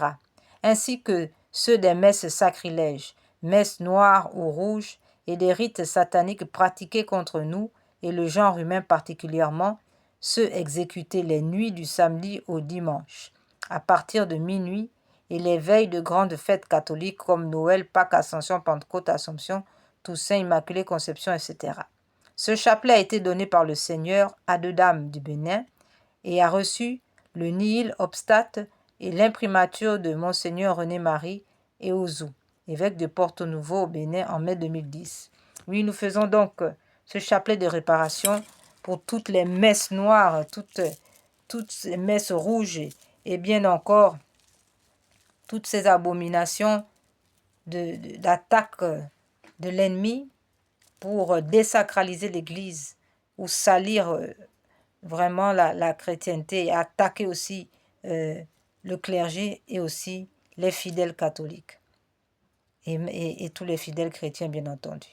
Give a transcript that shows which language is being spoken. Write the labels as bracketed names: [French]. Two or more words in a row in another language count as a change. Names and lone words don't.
[French] ainsi que ceux des messes sacrilèges, messes noires ou rouges, et des rites sataniques pratiqués contre nous et le genre humain particulièrement, ceux exécutés les nuits du samedi au dimanche, à partir de minuit, et les veilles de grandes fêtes catholiques comme Noël, Pâques, Ascension, Pentecôte, Assomption, Toussaint, Immaculée Conception, etc. Ce chapelet a été donné par le Seigneur à deux dames du Bénin et a reçu le [Latin] nihil obstate [French] et l'imprimature de Monseigneur René-Marie Eouzou, évêque de Porto Novo au Bénin en mai 2010. Oui, nous faisons donc ce chapelet de réparation pour toutes les messes noires, toutes ces messes rouges et bien encore toutes ces abominations d'attaque de l'ennemi pour désacraliser l'Église ou salir vraiment la chrétienté et attaquer aussi le clergé et aussi les fidèles catholiques et tous les fidèles chrétiens bien entendu.